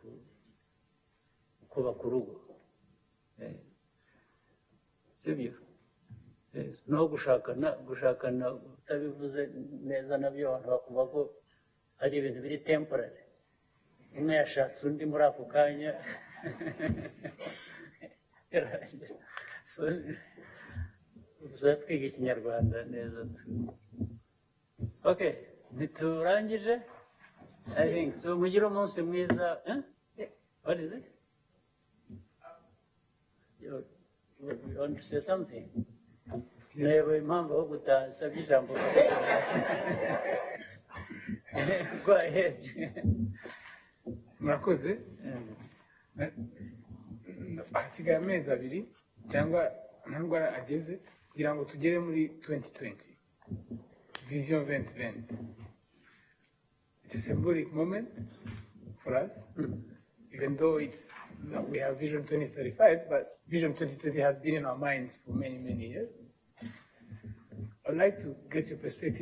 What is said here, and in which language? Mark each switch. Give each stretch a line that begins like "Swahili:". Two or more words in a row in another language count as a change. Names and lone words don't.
Kinyarwanda: kubaka urugo sibyo no gushakana utabivuze neza nabyo abantu bakumva ko ari ibintu biri temporary umwe yashatse undi muri ako kanya twiga ikinyarwanda neza okay ntiturangije
English: I think so
Kinyarwanda: mugire umunsi mwiza
English: what is it you want to say something
Kinyarwanda: newe impamvu aho gutasabye ijambo
English: go ahead
Kinyarwanda: murakoze hasigaye amezi abiri cyangwa ntabwo ageze kugira ngo tugere muri
English: 2020 vision 2020 it's a symbolic moment for us even though we have vision 2035 but vision 2020 has been in our minds for many years. I'd like to get your perspective.